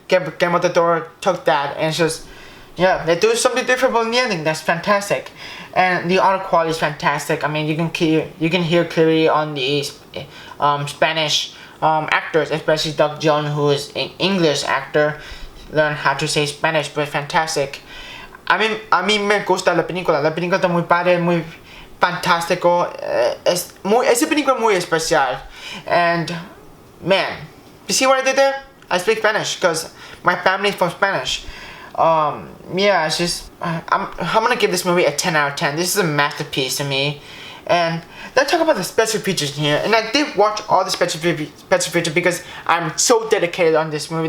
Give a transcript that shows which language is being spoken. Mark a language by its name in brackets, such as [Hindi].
[English] Guillermo del Toro took that and it's just, yeah, they do something different from the ending. That's fantastic, and the audio quality is fantastic. I mean, you can hear clearly on the Spanish actors, especially Doug Jones, who is an English actor, learn how to say Spanish, but fantastic. [Spanish] A mí me gusta la película. La película está muy padre, muy fantástico. Es película muy especial. [English] And man, you see what I did there? I speak Spanish because my family is from Spanish. Yeah, it's just I'm gonna give this movie a 10 out of 10. This is a masterpiece to me. And let's talk about the special features in here. And I did watch all the special features because I'm so dedicated on this movie.